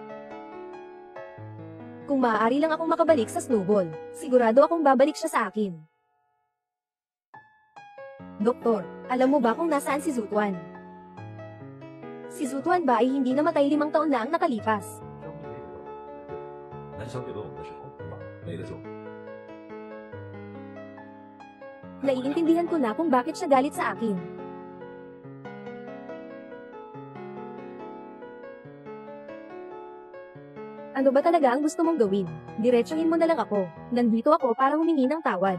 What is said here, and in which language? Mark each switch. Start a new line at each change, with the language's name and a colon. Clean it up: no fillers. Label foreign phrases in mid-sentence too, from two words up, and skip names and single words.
Filipino: Kung maaari lang akong makabalik sa Snowball, sigurado akong babalik siya sa akin. Doktor, alam mo ba kung nasaan si Zutuan? Si Zutuan ba ay hindi namatay 5 taon na ang nakalipas?
Chinese: 燃烧给了我们的时候，没得救。
Filipino: Naiintindihan ko na kung bakit siya galit sa akin. Ano ba talaga ang gusto mong gawin? Diretsuhin mo na lang ako. Nandito ako para humingi ng tawad.